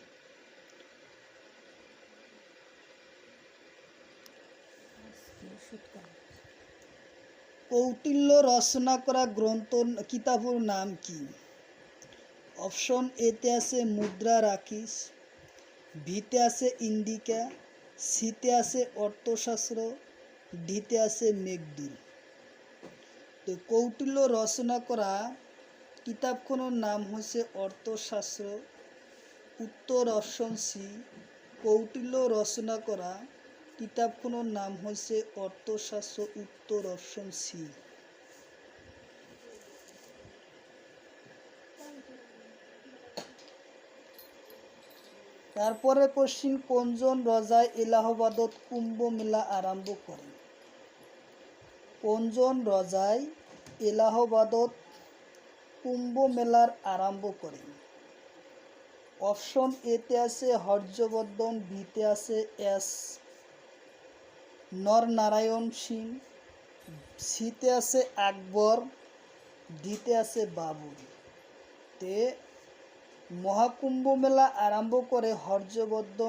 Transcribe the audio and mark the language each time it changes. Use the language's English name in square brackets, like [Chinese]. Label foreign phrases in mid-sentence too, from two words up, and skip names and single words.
[Assamese] কৌটিল্য রচনা করা কিতাপৰ নাম কি? অপশন এতে আছে মুদ্রা রাখিস, বিতে আছে ইন্ডিকা, সিতে আছে অর্থশাস্ত্র, ডিতে আছে মেঘদূত। তো কৌটিল্য রচনা করা কিতাবখনৰ নাম হৈছে অৰ্থশাস্ত্ৰ। উত্তৰ অপশ্যন চি। কৌটিল্য ৰচনা কৰা কিতাপখনৰ নাম হৈছে অৰ্থশাস্ত্ৰ। উত্তৰ অপশ্যন চি। তারপরে কোশ্চিন, কোনজন রজাই এলাহাবাদত কুম্ভ মেলা আরম্ভ করেন? কোনজন রজাই এলাহাবাদত কুম্ভ মেলার আরম্ভ করেন? অপশন এতে আছে হর্ষবর্ধন, বিতে আছে এস নরনারায়ণ সিং, সিতে আছে আকবর, ডিতে আছে বাবর। তে মহাকুম্ভ মেলা আরম্ভ করে হর্ষবর্ধন।